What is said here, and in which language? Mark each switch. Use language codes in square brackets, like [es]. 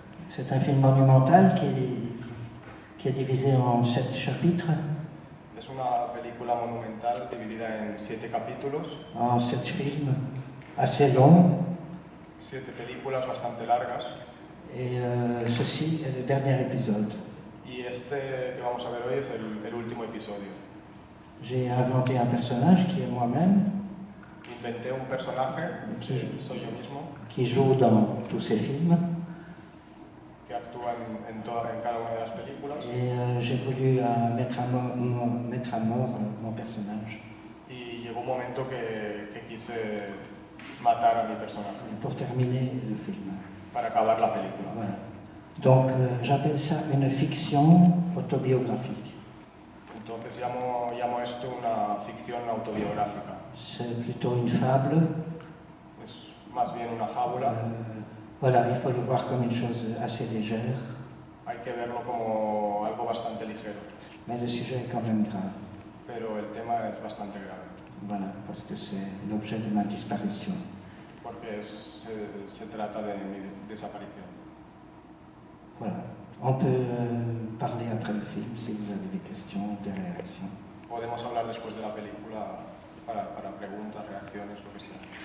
[fr] C'est un film monumental qui est divisé en 7 chapitres. [es] Es una película monumental dividida en 7 capítulos. [fr] En 7 films assez longs. [es] 7 películas bastante largas. [fr] Et ceci est le dernier épisode. [es] Y este que vamos a ver hoy es el último episodio. [fr] J'ai inventé un personnage qui est moi-même. [es] Inventé un personaje, soy yo mismo, [fr] qui joue dans tous ces films. [es] Que actúa en cada una de las películas. [fr] Et j'ai voulu mettre à mort mon personnage. [es] Y llegó un momento que quise matar a mi personaje. [fr] Pour terminer le film. [es] Para acabar la película. [fr] Voilà. Donc j'appelle ça une fiction autobiographique. [es] Entonces llamo esto una ficción autobiográfica. [fr] C'est plutôt une fable. [es] Es más bien una fábula. [fr] Voilà, il faut le voir comme une chose assez légère. [es] Hay que verlo como algo bastante ligero. [fr] Mais le sujet est quand même grave. [es] Pero el tema es bastante grave. [fr] Voilà, parce que c'est l'objet de ma disparition. [es] Porque se trata de mi desaparición. [fr] Voilà. On peut parler après le film si vous avez des questions, des réactions. [es] Podemos hablar después de la película para preguntas, reacciones, lo que sea.